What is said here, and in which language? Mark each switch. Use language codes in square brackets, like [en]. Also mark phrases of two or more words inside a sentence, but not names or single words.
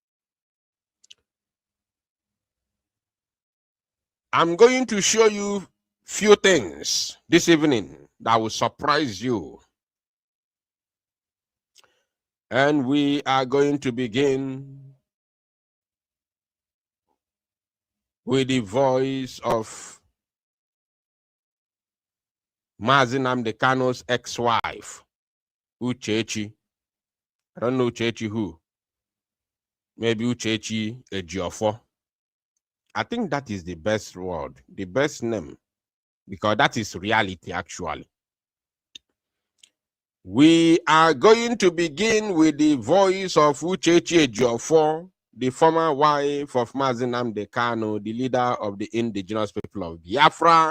[en] I'm going to show you few things this evening that will surprise you. And we are going to begin with the voice of Mazi Nnamdi Kanu's ex-wife, Uchechi. I don't know Uchechi who. Maybe Uchechi Ejiofor. I think that is the best word, the best name, because that is reality actually. We are going to begin with the voice of Uchechi Ejiofor, the former wife of Mazi Nnamdi Kanu, the leader of the indigenous people of Biafra.